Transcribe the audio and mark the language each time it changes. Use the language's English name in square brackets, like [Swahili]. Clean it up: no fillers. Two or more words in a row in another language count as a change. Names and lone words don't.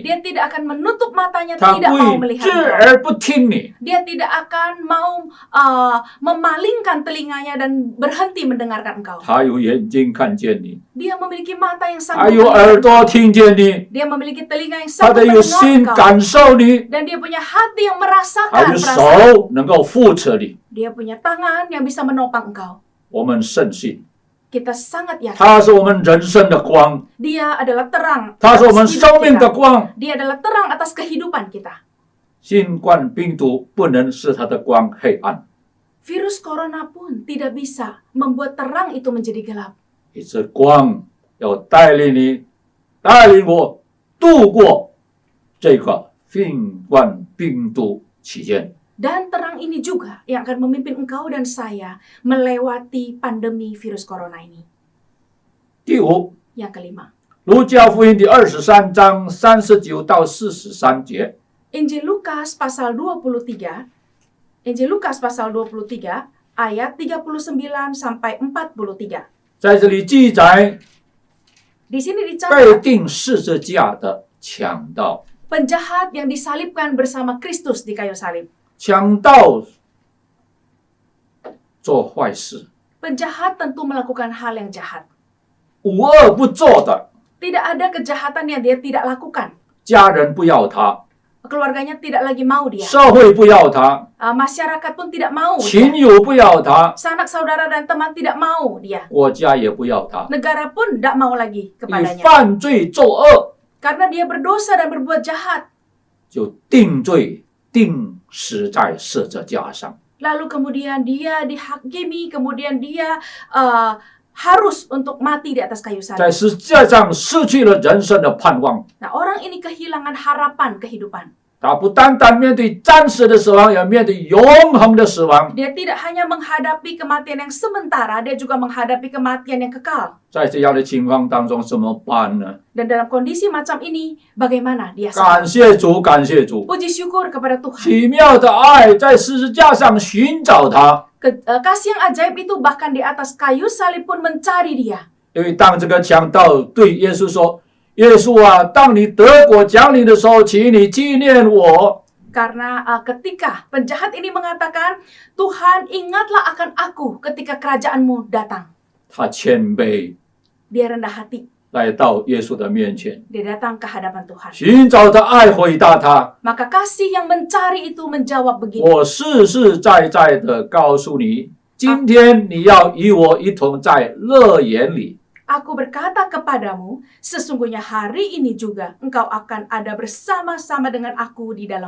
[Indonesian] Dia tidak akan menutup matanya, [Chinese] 他 [Indonesian] tidak [Chinese] 不 [Indonesian] mau [Chinese] 会 [Indonesian] melihat [Chinese] 视 [Indonesian] engkau. [Chinese] 而不听你。 [Indonesian] Dia tidak akan mau memalingkan telinganya dan berhenti mendengarkan engkau. [Chinese] 他有眼睛看见你， [Indonesian] Dia memiliki mata yang [Chinese] 他 [Indonesian] sanggup [Chinese] 有 [Indonesian] melihat [Chinese] 耳朵 [Indonesian] engkau. [Chinese] 听见你， [Indonesian] Dia memiliki telinga yang [Chinese] 他 [Indonesian] sanggup [Chinese] 的有 [Indonesian] mendengar [Chinese] 心 [Indonesian] engkau. [Chinese] 感受你， [Indonesian] Dan dia punya hati yang [Chinese] 他 [Indonesian] merasakan [Chinese] 有 [Indonesian] perasaan. [Chinese] 手能够扶持你。 [Indonesian] Dia punya tangan yang bisa menopang engkau. [Chinese] 我们深信， [Indonesian] Kita sangat yakin [Chinese] 他是我们人生的光， [Indonesian] dia adalah terang [Chinese] 他是我们 [Indonesian] atas [Chinese] 生 [Indonesian] hidup [Chinese] 命的 [Indonesian] kita. [Chinese] 光。 [Indonesian] Dia adalah terang atas kehidupan kita. [Chinese] 新冠病毒不能使他的光黑暗， [Indonesian] Virus corona pun tidak bisa membuat terang itu menjadi gelap. [Chinese] 一直光要带领你，带领我度过这个新冠病毒期间。 [Indonesian] Dan terang ini juga yang akan memimpin engkau dan saya melewati pandemi virus corona ini. [Chinese] 第五， [Indonesian] Yang kelima, [Chinese] 路加福音第23章39到43节。 [Indonesian] Injil Lukas pasal 23, Injil Lukas pasal 23 ayat 39 sampai 43. [Chinese] 在这里记载 [Indonesian] Di sini [Chinese] 被 [Indonesian] dicatat [Chinese] 钉十字架的强盗， [Indonesian] penjahat yang disalibkan bersama Kristus di kayu salib. [Chinese] 强盗做坏事， [Indonesian] Penjahat tentu melakukan hal yang jahat. [Chinese] 无恶不作的， [Indonesian] Tidak ada kejahatan yang dia tidak lakukan. [Chinese] 家人不要他， [Indonesian] Keluarganya tidak lagi mau dia. [Chinese] 社会不要他， [Indonesian] Masyarakat pun tidak mau [Chinese] 亲 [Indonesian] dia. [Chinese] 友不要他， [Indonesian] Sanak saudara dan teman tidak mau dia. [Chinese] 国家也不要他。 [Indonesian] Negara pun tidak mau lagi [Chinese] 你 [Indonesian] kepadanya. [Chinese] 犯罪作恶， [Indonesian] Karena dia berdosa dan berbuat jahat. [Chinese] 就定罪定死在十字架上。 [Indonesian] Lalu kemudian dia dihakimi, kemudian dia harus untuk mati di atas kayu [Chinese] 在 [Indonesian] salib. [Chinese] 十字架上失去了人生的盼望。 [Indonesian] Nah, orang ini kehilangan harapan kehidupan. [Chinese] 他不单单面对暂时的死亡，也面对永恒的死亡。 [Indonesian] Dia tidak hanya menghadapi kematian yang sementara, dia juga menghadapi kematian yang kekal. [Chinese] 在这样的情况当中，怎么办呢？ [Indonesian] Dan dalam kondisi macam ini, bagaimana dia [Chinese] 感 [Indonesian] selamat? [Chinese] 谢主，感谢主， [Indonesian] Puji syukur kepada Tuhan. [Chinese] 奇妙的爱在十字架上寻找他。 [Indonesian] Kasih yang ajaib itu bahkan di atas kayu salib pun mencari dia. [Chinese] 因为当这个强盗对耶稣说：“耶稣啊，当你得国降临的时候，请你纪念我。” [Indonesian] Karena ketika penjahat ini mengatakan, Tuhan ingatlah akan aku ketika kerajaanmu datang. [Chinese] 他谦卑 [Indonesian] Dia rendah hati, [Chinese] 来到耶稣的面前， [Indonesian] dia datang ke hadapan Tuhan. [Chinese] 寻找他爱，回答他 [Indonesian] Maka kasih yang mencari itu menjawab：“ begini, [Chinese] 我实实在在的告诉你，今天你要与我一同在乐园里。” [Indonesian] Aku berkata kepadamu, sesungguhnya hari ini juga engkau akan ada bersama-sama dengan aku di dalam